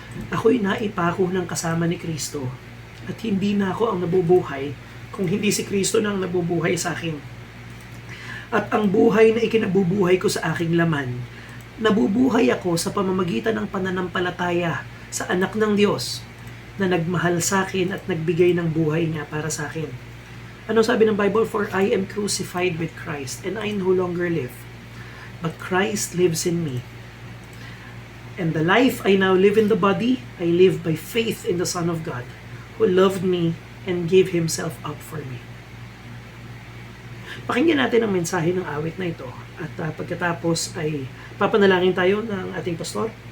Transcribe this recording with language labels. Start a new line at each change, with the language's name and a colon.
Filipino: Ako'y naipako ng kasama ni Kristo at hindi na ako ang nabubuhay kung hindi si Kristo na ang nabubuhay sa akin. At ang buhay na ikinabubuhay ko sa aking laman, nabubuhay ako sa pamamagitan ng pananampalataya sa anak ng Diyos na nagmahal sa akin at nagbigay ng buhay niya para sa akin. Ano sabi ng Bible?
English: For I am crucified with Christ and I no longer live, but Christ lives in me. And the life I now live in the body, I live by faith in the Son of God, who loved me and gave Himself up for me.
Filipino: Pakinggan natin ang mensahe ng awit na ito. At pagkatapos ay papanalangin tayo ng ating pastor.